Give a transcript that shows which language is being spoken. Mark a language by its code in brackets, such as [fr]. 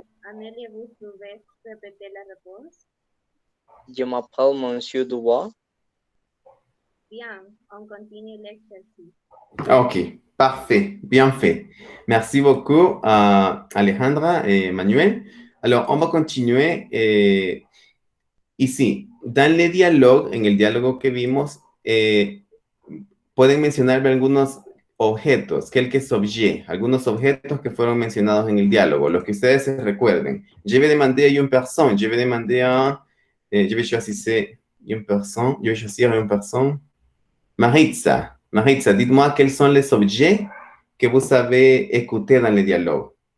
[fr] Amélie, vous pouvez répéter la réponse. Je m'appelle Monsieur Dubois. Bien, on continue l'exercice. Ok, parfait, bien fait. Merci beaucoup, Alejandra et Manuel. Alors, on va continuer. [es] Ici, dans les dialogues, en el diálogo que vimos, pueden mencionarme algunos objetos, [fr] quelques objets, [es] algunos objetos que fueron mencionados en el diálogo, los que ustedes se recuerden. [fr] Je vais demander à une personne, je vais demander à, je vais choisir une personne, Maritza, dites-moi quels sont les objets que vous avez écoutés dans le dialogue.